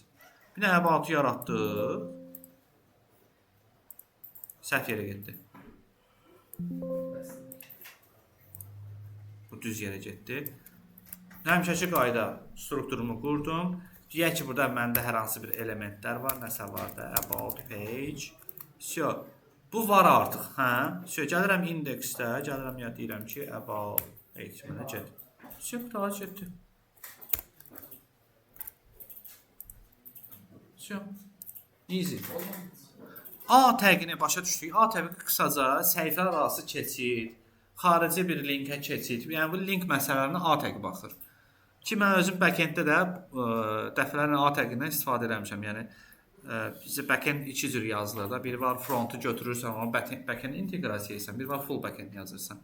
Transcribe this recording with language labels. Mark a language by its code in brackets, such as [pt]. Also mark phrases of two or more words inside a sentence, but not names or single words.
[az] Bir də about yaratdıq. Səhv yerə getdi. Bu düz yerə getdi. Həmişəki qayda strukturumu qurdum. Deyək ki, burada məndə hər hansı bir elementlər var. Nəsə var da, [en] about page. So, [az] bu var artıq, hə? So, gəlirəm indeksdə, gəlirəm ya deyirəm ki, [en] about page [az] mənə get. So, daha getdi. [en] So, easy. [az] A təqini başa düşdük. A təqi qısaca səhifələr arası keçid, xarici bir linkə keçid. Yəni bu link məsələlərinə A təqi baxır. Ki mən özüm backenddə də dəfələrlə A təqindən istifadə etmişəm. Yəni bizə backend iki cür yazılır da. Biri var frontu götürürsən, onu backend inteqrasiya edirsən, biri var full backend yazırsan.